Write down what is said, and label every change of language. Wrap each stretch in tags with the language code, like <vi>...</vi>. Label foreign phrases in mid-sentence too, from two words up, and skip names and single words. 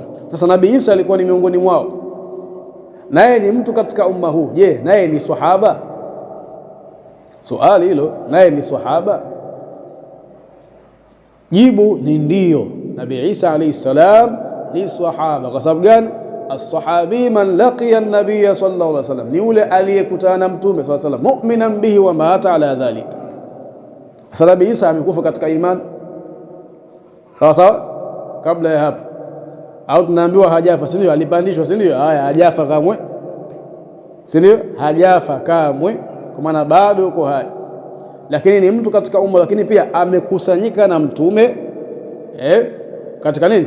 <sw>Sasa Nabii Isa alikuwa ni miongoni mwao, naye ni mtu katika umma huu. Je, naye ni sahaba? Swali hilo, naye ni sahaba? Jibu ni ndio. Nabii Isa</sw> <ar>عليه السلام</ar> <sw>ni sahaba. Kwa sababu gani?</sw> <ar>الصحابي من لقي النبي صلى الله عليه وسلم,</ar> <sw>ni yule aliyekutana na mtume</sw> <ar>صلى الله عليه وسلم, مؤمنا به ومات على ذلك.</ar> <sw>Sasa Nabii Isa amekufa katika imani, sawa sawa, kabla ya hapo, au tunaambiwa hajafa, si ndio? Alipandishwa, si ndio? Haya, hajafa kamwe, si ndio? Hajafa kamwe, kwa maana bado yuko hai, lakini ni mtu katika umma, lakini pia amekusanyika na mtume katika nini?</sw>